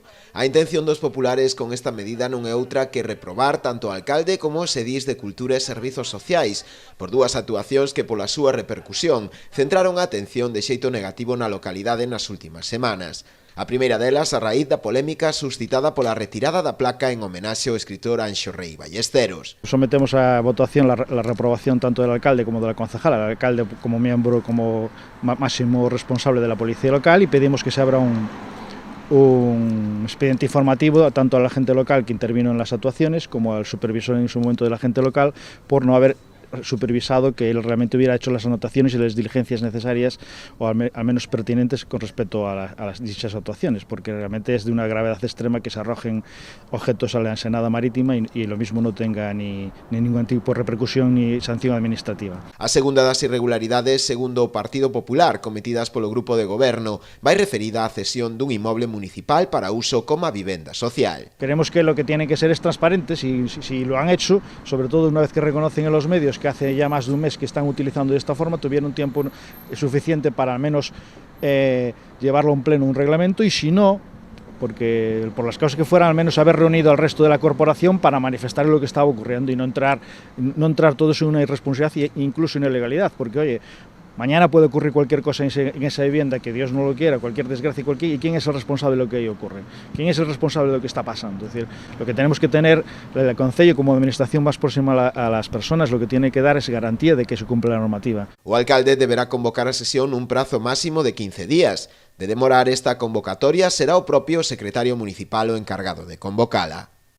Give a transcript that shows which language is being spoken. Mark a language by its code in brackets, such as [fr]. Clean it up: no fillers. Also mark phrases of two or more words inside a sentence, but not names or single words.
[gl] A intención dos populares con esta medida non é outra que reprobar tanto ao alcalde como os edís de Cultura e Servizos Sociais por dúas actuacións que pola súa repercusión centraron a atención de xeito negativo na localidade nas últimas semanas. A primeira delas a raíz da polémica suscitada pola retirada da placa en homenaxe ao escritor Anxo Rei Ballesteros. [es] Sometemos a votación la reprobación tanto del alcalde como de la concejala, el alcalde como miembro, como máximo responsable de la policía local, y pedimos que se abra un expediente informativo tanto a la gente local que intervino en las actuaciones como al supervisor en su momento de la gente local por no haber supervisado que él realmente hubiera hecho las anotaciones y las diligencias necesarias o al menos pertinentes con respecto a las dichas actuaciones, porque realmente es de una gravedad extrema que se arrojen objetos a la ensenada marítima y lo mismo no tenga ni ningún tipo de repercusión ni sanción administrativa. A segunda das irregularidades, segundo o Partido Popular, cometidas polo grupo de goberno, vai referida á cesión dun inmoble municipal para uso como vivenda social. Queremos que lo que tiene que ser es transparente, si lo han hecho, sobre todo una vez que reconocen en los medios que hace ya más de un mes que están utilizando de esta forma, tuvieron tiempo suficiente para al menos llevarlo a un pleno, un reglamento, y si no, porque por las causas que fueran, al menos haber reunido al resto de la corporación para manifestar lo que estaba ocurriendo y no entrar todo eso en una irresponsabilidad e incluso en ilegalidad, porque oye, mañana puede ocurrir cualquier cosa en esa vivienda, que Dios no lo quiera, cualquier desgracia, ¿y quién es el responsable de lo que ahí ocurre? ¿Quién es el responsable de lo que está pasando? Es decir, lo que tenemos que tener, el Concello como administración más próxima a las personas, lo que tiene que dar es garantía de que se cumple la normativa. [gl] O alcalde deberá convocar a sesión un prazo máximo de 15 días. De demorar esta convocatoria será o propio secretario municipal o encargado de convocala.